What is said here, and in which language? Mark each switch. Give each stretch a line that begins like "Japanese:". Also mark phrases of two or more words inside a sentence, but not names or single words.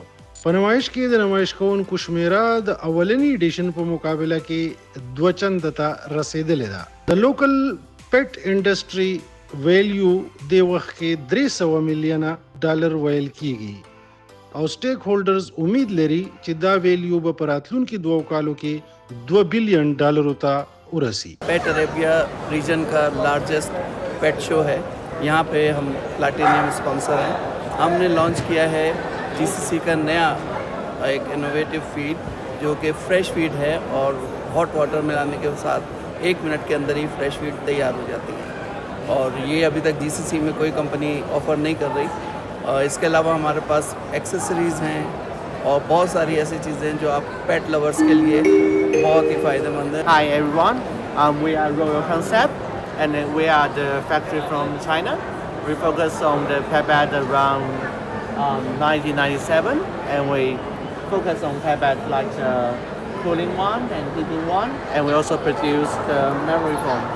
Pashto: په نمایش کې د نمایش کوونکو شمیره د اولنی ایډیشن په مقابله کې 2 چنده ته رسیدلې ده. د
English: local pet industry value
Pashto: د وخت کې 300 میلیونه ډالر ویل کیږي او
English: stake holders
Pashto: امید لري چې دا ویلیو به په راتلونکي 2 کالو کې 2 بلین ډالرو ته ورسی.
Urdu: پیٹ عربیہ ریجن کا
English: largest pet show
Urdu: ہے. یہاں پہ ہم
English: platinum sponsor
Urdu: ہیں. ہم نے لانچ کیا ہے جی سی سی کا نیا ایک
English: innovative feed
Urdu: جو کہ
English: fresh feed
Urdu: ہے اور
English: hot water
Urdu: ملانے کے ساتھ 1 منٹ کے اندر ہی
English: fresh feed
Urdu: تیار ہو جاتی ہے اور یہ ابھی تک جی سی سی میں کوئی کمپنی آفر نہیں کر رہی. اس کے علاوہ ہمارے پاس ایکسیسریز ہیں اور بہت ساری ایسی چیزیں ہیں جو آپ
English: pet lovers
Urdu: کے لیے بہت ہی فائدہ مند ہیں.
English: Hi everyone, we are Royal Concept and we are the factory from China. We focus on the pet bed around 1997 and we focus on pet bed like cooling one and heating one, and we also produce the memory foam.